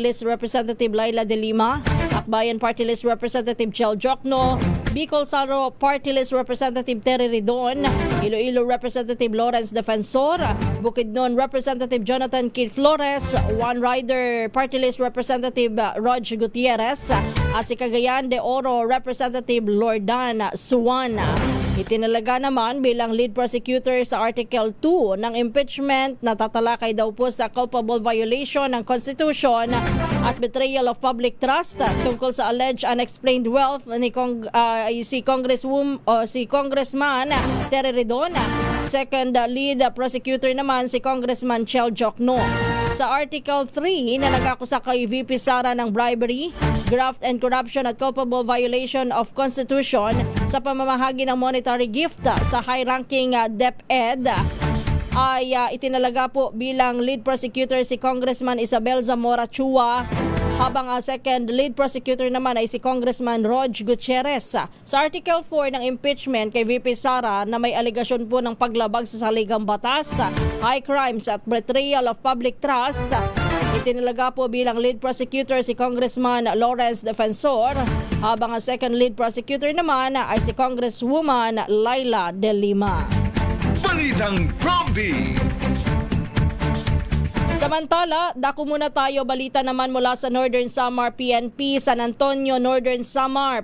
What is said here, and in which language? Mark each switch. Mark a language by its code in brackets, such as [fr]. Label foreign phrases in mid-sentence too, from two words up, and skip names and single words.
[tl] List Representative Laila De Lima, Akbayan Party List Representative Chel Jokno, Bicol Saro Party List Representative Terry Ridon, Iloilo Representative Lawrence Defensor, Bukidnon Representative Jonathan Kid Flores, One Rider Party List Representative Rog Gutierrez, at si Cagayan de Oro Representative Lordan Suwan. Itinalaga naman bilang [en] lead prosecutor [tl] sa Article 2 ng impeachment na tatalakay daw po sa [en] culpable violation [tl] ng Constitution at [en] betrayal of public trust [tl] tungkol sa [en] alleged unexplained wealth [tl] ni si Congressman Terry Ridon. [en] Second lead prosecutor [tl] naman si Congressman Chel Jokno. Sa Article 3 na nag-akusa kay VP Sara ng [en] bribery, graft and corruption [tl] at [en] culpable violation of Constitution [tl] sa pamamahagi ng [en] monetary gift [tl] sa [en] high-ranking DepEd, [tl] ay itinalaga po bilang [en] lead prosecutor [tl] si Congressman Isabel Zamora Chua, habang ang [en] second lead prosecutor [tl] naman ay si Congressman Rog Gutierrez. Sa Article 4 ng impeachment kay VP Sara na may aligasyon po ng paglabag sa saligang batas, [en] high crimes at betrayal of public trust, [tl] itinalaga po bilang [en] lead prosecutor [tl] si Congressman Lawrence Defensor, habang ang [en] second lead prosecutor [tl] naman ay si Congresswoman Laila De Lima. Balitang Promdi. Samantala, dako muna tayo, balita naman mula sa Northern Samar PNP, San Antonio, Northern Samar.